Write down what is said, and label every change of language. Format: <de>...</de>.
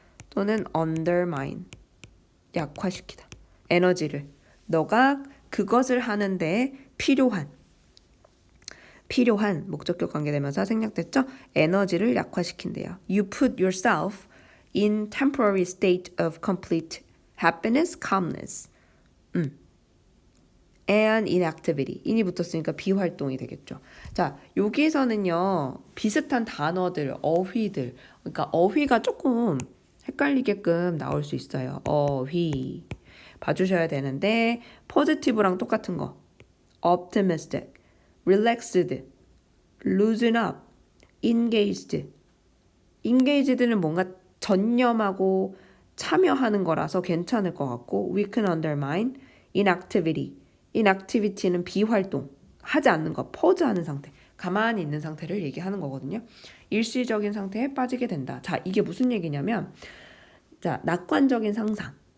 <ko>또는 undermine. 약화시키다. 에너지를. 너가 그것을 하는데 필요한 목적격 관계대명사 생략됐죠? 에너지를 약화시킨대요.</ko> <en>You put yourself in temporary state of complete happiness, calmness. and inactivity.</en> <ko>in이 붙었으니까 비활동이 되겠죠. 자, 여기서는요. 비슷한 단어들, 어휘들. 그러니까 어휘가 조금 헷갈리게끔 나올 수 있어요. 어휘. 봐주셔야 되는데 positive랑 똑같은 거.</ko> <en>optimistic, relaxed, loosen up, engaged.</en> <ko>engaged는 뭔가 전념하고 참여하는 거라서 괜찮을 것 같고</ko> <en>we can undermine inactivity.</en> <ko>inactivity는 비활동, 하지 않는 거, 퍼즈하는 상태, 가만히 있는 상태를 얘기하는 거거든요. 일시적인 상태에 빠지게 된다. 자, 이게 무슨 얘기냐면 자, 낙관적인 상상.</ko>